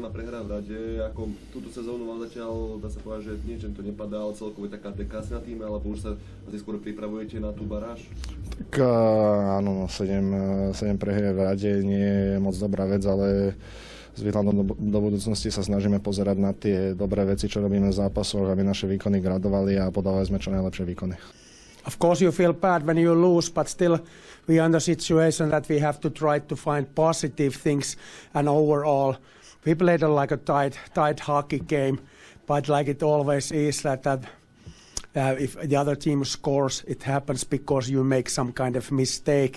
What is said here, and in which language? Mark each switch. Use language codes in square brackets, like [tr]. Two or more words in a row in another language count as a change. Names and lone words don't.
[sk] prehra v rade, ako túto sezónu vám zatiaľ, dá sa povedať, že niečo to nepadá, ale celkovo je taká dekási na týme, alebo už sa asi skôr pripravujete na tú baráž? Tak áno, 7 prehier v rade nie je moc dobrá vec, ale s výhľadom do budúcnosti sa snažíme pozerať na tie dobré veci, čo robíme v zápasoch, aby naše výkony gradovali a podávali sme čo najlepšie výkony. [en] Of course you feel bad when you lose, but still we are in the situation that we have to try to find positive things, and overall we played like a tight hockey game, but like it always is that if the other team scores, it happens because you make some kind of mistake.